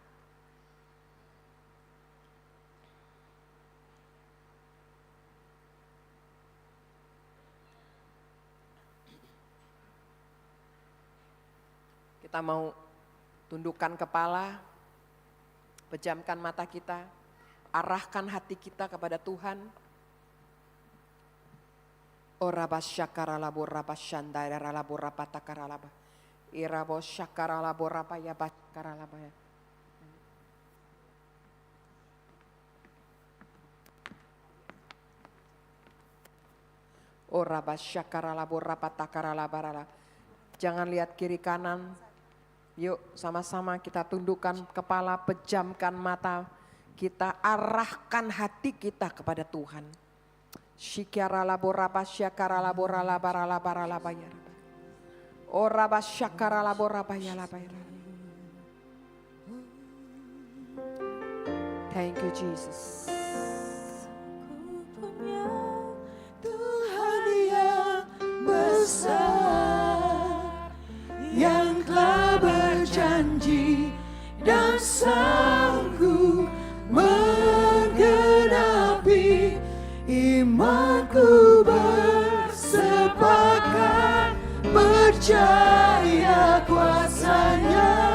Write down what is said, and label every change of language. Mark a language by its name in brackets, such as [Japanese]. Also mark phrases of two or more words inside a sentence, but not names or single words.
[Indonesian] Kita mau tundukkan kepala, pejamkan mata kita, arahkan hati kita kepada Tuhan. Ora basyakara labor rabashanda era labor rapatakara laba. Ira bosyakara labor rapaya bakara laba. Ora basyakara labor rapatakara laba. Jangan lihat kiri kanan. Yuk sama-sama kita tundukkan kepala, pejamkan mata, kita arahkan hati kita kepada Tuhan. Syikara labora basyakara labora labara labara labaya. Ora basyakara labora baya labaya. [English] Thank you Jesus. [Indonesian] Tuhan yang besar, yang telah berjanji dan sanggup menggenapi imanku, bersepakat percaya kuasanya.